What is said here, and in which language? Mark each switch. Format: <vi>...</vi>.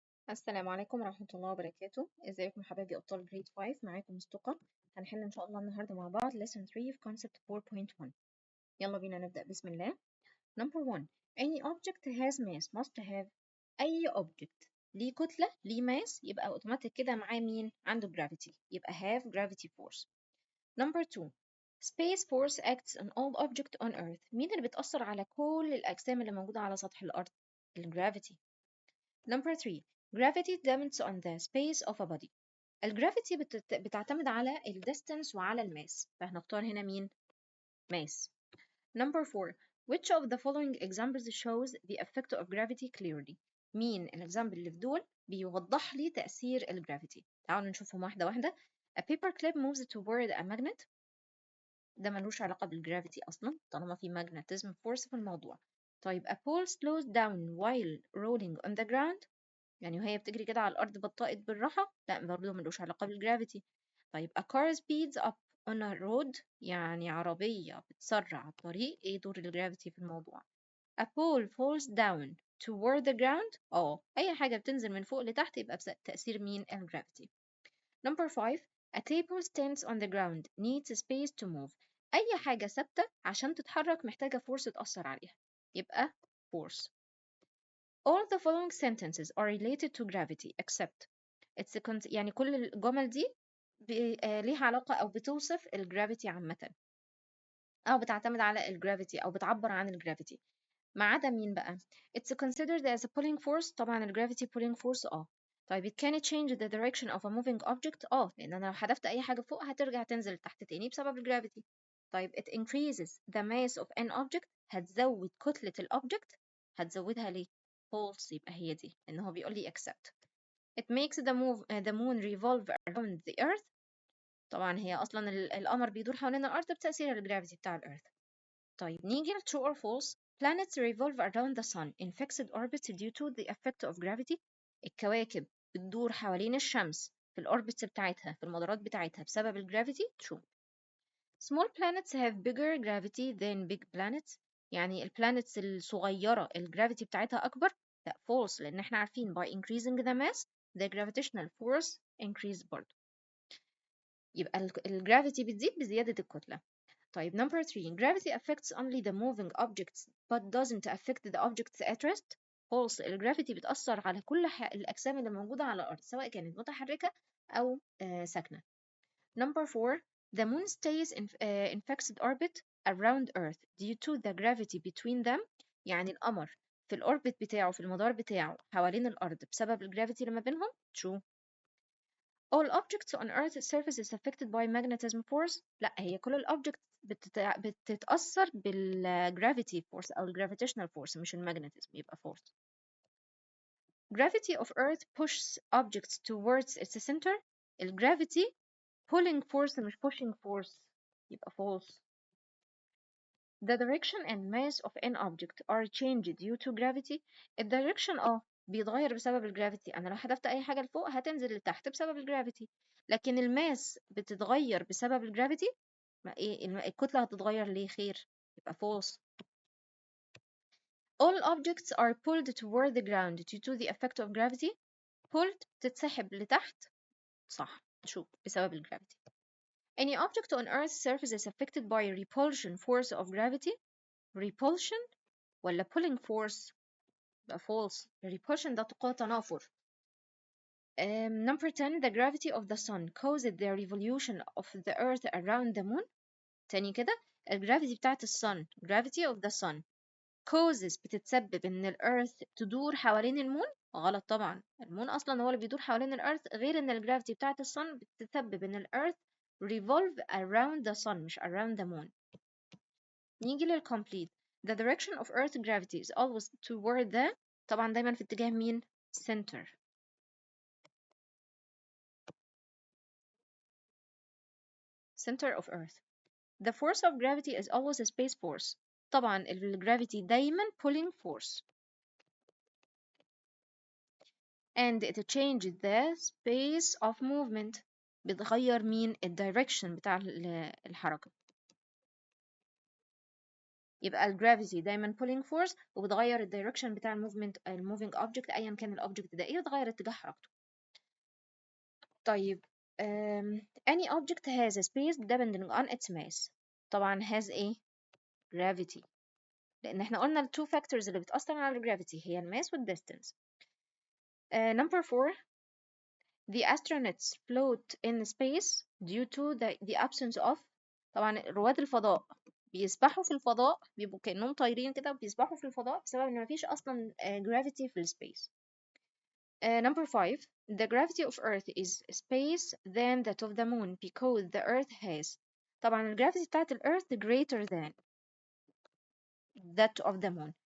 <ar>السلام عليكم ورحمة الله وبركاته. ازيكم حبايبي أبطال جريد 5؟ معاكم مستقى. هنحل إن شاء الله النهاردة مع بعض lesson 3 في concept 4.1. يلا بينا نبدأ بسم الله. Number 1.</ar> <en>Any object has mass must have.</en> <ar>أي object ليه كتلة ليه mass يبقى automatic كده معاه مين؟ عنده gravity، يبقى have gravity force.</ar> <en>Number 2. Space force acts on all objects on earth.</en> <ar>مين اللي بتأثر على كل الأجسام اللي موجودة على سطح الأرض؟ الجرافيتي.</ar> <en>Number 3. Gravity depends on the space of a body.</en> <ar>الجرافيتي بتعتمد على ال distance وعلى الماس، فهنختار هنا مين؟ ماس.</ar> <en>Number 4. Which of the following examples shows the effect of gravity clearly?</en> <ar>مين الإكزامبل اللي في دول بيوضح لي تأثير الجرافيتي؟ تعالوا نشوفهم واحدة واحدة.</ar> <en>A paper clip moves toward a magnet.</en> <ar>ده ملوش علاقة بالجرافيتي أصلا طالما في magnetism force في الموضوع. طيب</ar> <en>a pole slows down while rolling on the ground.</en> <ar>يعني وهي بتجري كده على الأرض بطأت بالراحة، لا برضه ملوش علاقة بالجرافيتي. طيب</ar> <en>a car speeds up on a road،</en> <ar>يعني عربية بتسرع على الطريق، ايه دور الجرافيتي في الموضوع؟</ar> <en>a pole falls down toward the ground،</en> <ar>أي حاجة بتنزل من فوق لتحت يبقى تأثير مين؟ الجرافيتي.</ar> <en>Number 5. A table stands on the ground needs space to move.</en> <ar>أي حاجة ثابتة عشان تتحرك محتاجة فورس تأثر عليها، يبقى force.</ar> <en>All the following sentences are related to gravity except</en> <ar>يعني كل الجمل دي ليها علاقة أو بتوصف الجرافيتي عامة، أو بتعتمد على الجرافيتي أو بتعبر عن الجرافيتي، ما عدا مين بقى؟</ar> <en>It's considered as a pulling force.</en> <ar>طبعا الجرافيتي</ar> <en>pulling force</en> <ar>طيب</ar> <en>it can change the direction of a moving object.</en> <ar>لأن أنا لو حدفت أي حاجة فوق هترجع تنزل تحت تاني بسبب الجرافيتي.</ar> <en>طيب it increases the mass of an object.</en> <ar>هتزود كتلة الأوبجكت. هتزودها ليه؟ false، يبقى هي دي، لأن هو بيقول لي accept.</ar> <en>It makes the moon revolve around the earth.</en> <ar>طبعا هي أصلا القمر بيدور حوالين الأرض بتأثير الجرافيتي بتاع الأرض. طيب نيجي ل true or false.</ar> <en>Planets revolve around the sun in fixed orbits due to the effect of gravity.</en> <ar>الكواكب بتدور حوالين الشمس في الأوربتس بتاعتها في المدارات بتاعتها بسبب الجرافيتي.</ar> <en>true. Small planets have bigger gravity than big planets.</en> <ar>يعني البلانتس الصغيرة الجرافيتي بتاعتها أكبر.</ar> <en>لا false،</en> <ar>لأن احنا عارفين</ar> <en>by increasing the mass the gravitational force increase</en> <ar>برضه. يبقى الجرافيتي بتزيد بزيادة الكتلة. طيب</ar> <en>number 3. Gravity affects only the moving objects but doesn't affect the objects at rest. false.</en> <ar>الجرافيتي بتأثر على كل الأجسام اللي موجودة على الأرض سواء كانت متحركة أو ساكنة.</ar> <en>Number 4. The moon stays in fixed orbit around Earth due to the gravity between them.</en> <ar>يعني القمر في الأوربت بتاعه في المدار بتاعه حوالين الأرض بسبب الجرافيتي اللي ما بينهم.</ar> <en>true. All objects on Earth's surface is affected by magnetism force.</en> <ar>لا هي كل الأوبجكتس بتتأثر بالجرافيتي فورس أو الجرافيتيشنال فورس مش المagnetism، يبقى force.</ar> <en>Gravity of Earth pushes objects towards its center.</en> <ar>الجرافيتي pulling force مش pushing force، يبقى false.</ar> <en>The direction and mass of an object are changed due to gravity.</en> <ar>الدايركشن بيتغير بسبب الجرافيتي، انا لو حدفت اي حاجه لفوق هتنزل لتحت بسبب الجرافيتي، لكن الماس بتتغير بسبب الجرافيتي. ما ايه الكتله هتتغير ليه؟ خير، يبقى false.</ar> <en>All objects are pulled toward the ground due to the effect of gravity.</en> <ar>pulled بتتسحب لتحت، صح، شوف بسبب الجرافيتي.</ar> <en>Any object on Earth's surface is affected by a repulsion force of gravity. repulsion</en> <ar>ولا</ar> <en>pulling force؟</en> <ar>يبقى</ar> <en>false.</en> <ar>repulsion ده قوة تنافر.</ar> <en>Number 10. The gravity of the sun causes the revolution of the earth around the moon.</en> <ar>تاني كده، الجرافيتي بتاعت الsun</ar> <en>gravity of the sun causes</en> <ar>بتتسبب ان الارث تدور حوالين المون. غلط طبعا، المون اصلا هو اللي بيدور حوالين الارث، غير ان الجرافيتي بتاعت الsun بتتسبب ان الارث</ar> <en>revolve around the sun</en> <ar>مش</ar> <en>around the moon.</en> <ar>نيجي للcomplete.</ar> <en>The direction of earth gravity is always toward the،</en> <ar>طبعا دايما في اتجاه مين؟</ar> <en>center. center of earth. The force of gravity is always a space force.</en> <ar>طبعا الجرافيتي دايما pulling force.</ar> <en>And it changes the space of movement.</en> <ar>بتغير مين؟ الدايركشن بتاع الحركة. يبقى الجرافيتي دايما pulling force وبتغير الدايركشن بتاع الموفينج object ايا كان الاوبجكت ده ايه، بتغير اتجاه حركته.</ar> <en>طيب any object has a space depending on its mass.</en> <ar>طبعا has ايه؟ gravity، لان احنا قلنا التو factors اللي بتأثر على الجرافيتي هي الماس والديستانس.</ar> <en>number 4 the astronauts float in space due to the absence of.</en> <ar>طبعا رواد الفضاء بيسبحوا في الفضاء، بيبقوا كأنهم طايرين كده وبيسبحوا في الفضاء بسبب ان مفيش اصلا gravity في السبيس.</ar> <en>number 5 the gravity of earth is space than that of the moon because the earth has.</en> <ar>طبعا الجرافيتي بتاعت الارث</ar> <en>greater than that of the moon.</en>